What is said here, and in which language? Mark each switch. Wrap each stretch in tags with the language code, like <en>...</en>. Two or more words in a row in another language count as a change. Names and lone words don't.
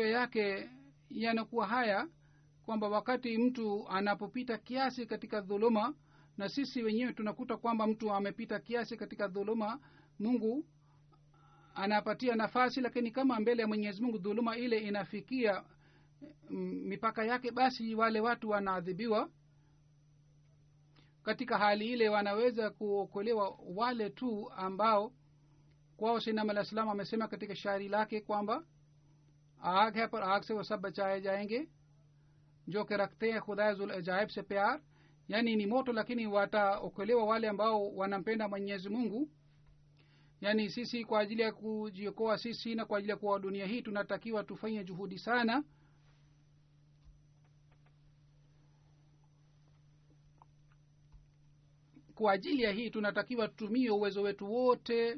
<sw>yake yanakuwa haya kwamba wakati mtu anapopita kiasi katika dhuluma, na sisi wenyewe tunakuta kwamba mtu amepita kiasi katika dhuluma, Mungu anapatia nafasi, lakini kama mbele ya Mwenyezi Mungu dhuluma ile inafikia mipaka yake, basi wale watu wanaadhibiwa. katika hali ile wanaweza kuokolewa wale tu ambao kwao</sw> <ar>سيدنا عليه السلام</ar> <sw>amesema katika shairi lake kwamba</sw> <ur>آگ ہے پر آگ سے وہ سب بچائے جائیں گے جو کہ رکھتے ہیں خدا ذوالعجائب سے پیار.</ur> <sw>yani ni moto lakini wataokolewa wale ambao wanampenda Mwenyezi Mungu. yani sisi kwa ajili ya kujiokoa sisi na kwa ajili ya kuwa dunia hii tunatakiwa tufanye juhudi sana. kwa ajili ya hii tunatakiwa tutumie uwezo wetu wote.</sw>